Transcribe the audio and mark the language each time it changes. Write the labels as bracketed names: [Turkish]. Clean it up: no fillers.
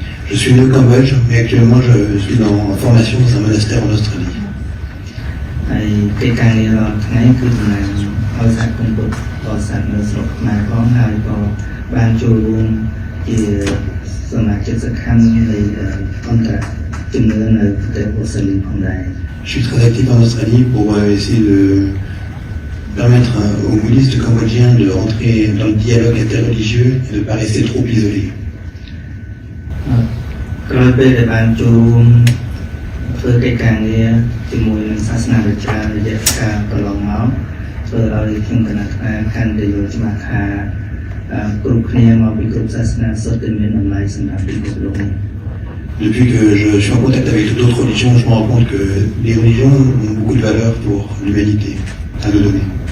[French] Je suis né au Cambodge, mais actuellement je suis en formation dans un monastère en Australie. [Khmer] ហើយកិច្ចការនេះរាល់ថ្ងៃគឺដំណើរឲ្យសហគមន៍ពុទ្ធបរិស័ទនៅស្រុកខ្មែរផងហើយក៏បានចូលរួមជាសមាជិកសកម្មនៃអង្គការជំនឿនៅប្រទេសអូស្ត្រាលីផងដែរ [French] Je suis très actif en Australie pour essayer de permettre aux bouddhistes cambodgiens de rentrer dans le dialogue interreligieux et de ne pas rester trop isolés. [Khmer] ក្រោយពេលដែលបានចូលរួមធ្វើកិច្ចការងារជាមួយនឹងសាសនាវិចាររយៈកាលកន្លងមកធ្វើឲ្យខ្ញុំគណៈការកាន់តែយល់ច្បាស់ថា គ្រប់គ្នាមកពីគ្រប់សាសនាសុទ្ធតែមានតម្លៃសម្រាប់ពិភពលោកនេះ [French] Depuis que je suis en contact avec d'autres religions, je me rends compte que les religions ont beaucoup de valeur pour l'humanité à nous donner.